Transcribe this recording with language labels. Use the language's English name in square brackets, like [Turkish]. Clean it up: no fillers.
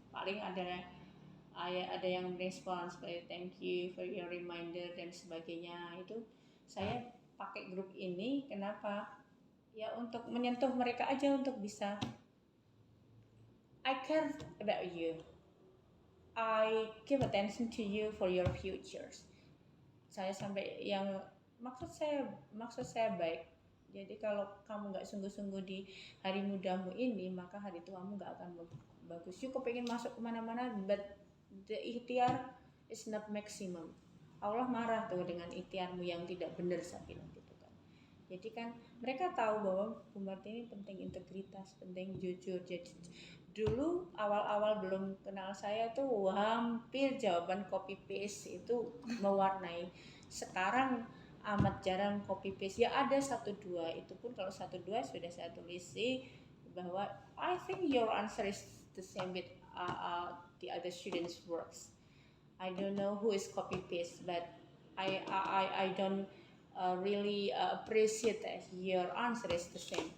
[Indonesian] Paling ada yang merespon seperti [English] thank you for your reminder [Indonesian] dan sebagainya. Itu saya pakai grup ini kenapa? Ya untuk menyentuh mereka aja untuk bisa [English] I care about you. I give attention to you for your futures. [Indonesian] Saya sampai yang maksud saya baik. Jadi kalau kamu nggak sungguh-sungguh di hari mudamu ini, maka hari tuamu nggak akan bagus. [English] You [Indonesian] kepengen masuk kemana-mana, [English] but the ikhtiar is not maximum. [Indonesian] Allah marah tuh dengan ikhtiarmu yang tidak benar, saya bilang gitu kan. Jadi kan mereka tahu bahwa Bu Martini penting integritas, penting jujur. Jadi dulu awal-awal belum kenal saya tuh hampir jawaban copy paste itu mewarnai. Sekarang amat jarang copy paste, ya ada 1-2, itu pun kalau 1-2 sudah saya tulis sih bahwa [English] I think your answer is the same with the other students' works. I don't know who is copy paste, but I don't really appreciate that your answer is the same.